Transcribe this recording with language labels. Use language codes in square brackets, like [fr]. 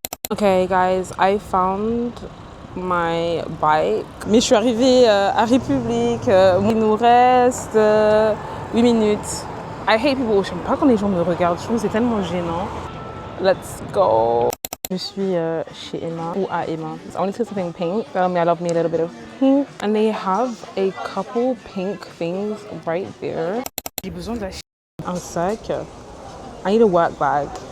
[en] Okay, guys, I found my bike. [fr] Mais je suis arrivée à République. Il nous reste 8 minutes. [en] I hate people. [fr] Je n'aime pas quand les gens me regardent. Je trouve que c'est tellement gênant. [en] Let's go. [fr] Je suis chez Emma ou à Emma. [en] I want to see something pink. I love me a little bit of pink. And they have a couple pink things right there. [fr] J'ai besoin d'acheter un sac. [en] I need a work bag.